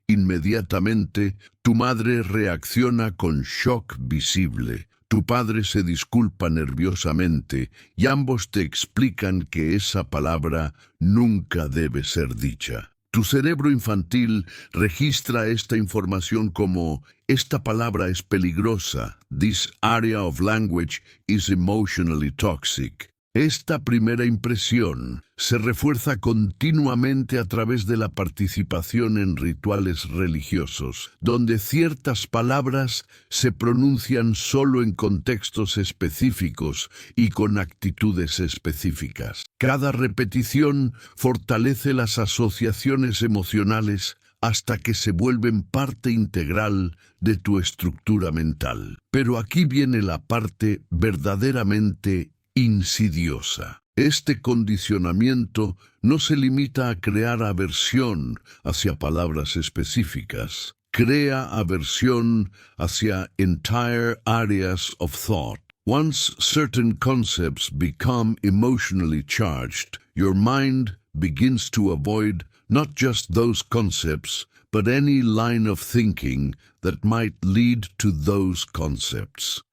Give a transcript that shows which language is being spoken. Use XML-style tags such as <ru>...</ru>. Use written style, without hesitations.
<es>Inmediatamente, tu madre reacciona con shock visible. Tu padre se disculpa nerviosamente y ambos te explican que esa palabra nunca debe ser dicha. Tu cerebro infantil registra esta información como: esta palabra es peligrosa.</es> <en>This area of language is emotionally toxic.</en> <es>Esta primera impresión se refuerza continuamente a través de la participación en rituales religiosos, donde ciertas palabras se pronuncian solo en contextos específicos y con actitudes específicas. Cada repetición fortalece las asociaciones emocionales hasta que se vuelven parte integral de tu estructura mental. Pero aquí viene la parte verdaderamente insidiosa. Este condicionamiento no se limita a crear aversión hacia palabras específicas. Crea aversión hacia</es> <en>entire areas of thought. Once certain concepts become emotionally charged, your mind begins to avoid not just those concepts, but any line of thinking that might lead to those concepts.</en>